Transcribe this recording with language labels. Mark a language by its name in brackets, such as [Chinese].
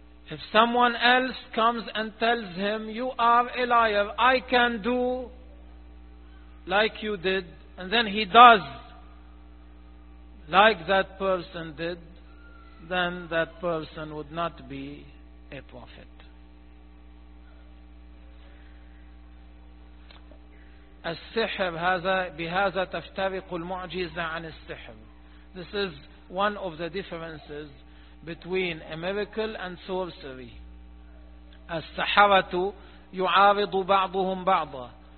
[English] If someone else comes and tells him, you are a liar, I can do like you did, and then he does like that person did, then that person would not be a prophet. [Arabic] السحر هذا بهذا تفترق المعجزة عن السحر. [English] This is one of the differences between a miracle and sorcery. [Arabic] السحرة يعارض بعضهم بعضا.